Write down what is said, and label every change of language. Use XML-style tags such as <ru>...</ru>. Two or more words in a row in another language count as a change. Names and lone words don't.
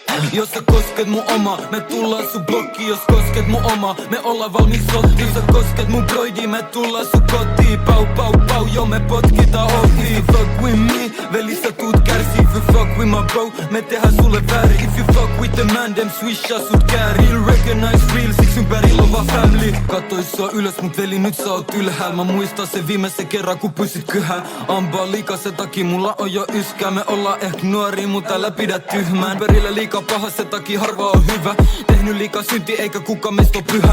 <fi>Jos sä kosket mun oma, me tullaan sun blokkiin. Jos kosket mun oma, me ollaan valmis sotiin. Jos sä kosket mun broidi, me tullaan sun kotiin. Pau pau pau, jo me potkitaan ohi.</fi> <en>If you fuck with me,</en> <fi>veli sä tuut kärsii.</fi> <en>If you fuck with my bro,</en> <fi>me tehdään sulle väärin.</fi> <en>If you fuck with the man, dem</en> <fi>swishaa sut käärin.</fi> <en>Real recognize real,</en> <fi>siksi ympärillä on vaan family. Kattois sua ylös, mut veli nyt sä oot ylhäällä. Mä muistan sen viimeisen kerran kun pysyt kyhää. Ambaa liikaa sen takia mulla on jo yskää. Me ollaan ehkä nuoria, mut älä pidä tyhmään. Perillä liikaa paha, sen takia harva on hyvä. Tehnyt liikaa synti eikä kuka meistä oo pyhä.</fi>